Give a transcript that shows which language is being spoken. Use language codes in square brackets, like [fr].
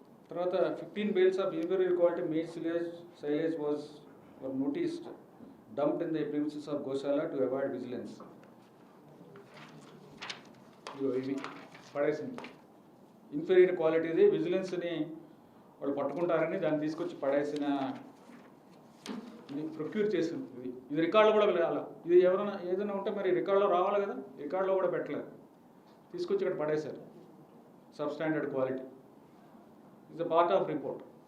[en] తర్వాత 15 bales of inferior quality maize silage were noticed dumped in the premises of Goshala to avoid vigilance. [te] ఇవి పడేసింది inferior క్వాలిటీది, విజిలెన్స్ని వాళ్ళు పట్టుకుంటారని దాన్ని తీసుకొచ్చి పడేసిన, ప్రొక్యూర్ చేసింది. ఇది రికార్డులో కూడా వెళ్ళాలి, ఇది ఎవరైనా ఏదైనా ఉంటే మరి రికార్డులో రావాలి కదా, రికార్డులో కూడా పెట్టలేదు, తీసుకొచ్చి ఇక్కడ పడేశారు. [en] Substandard quality is a part of report.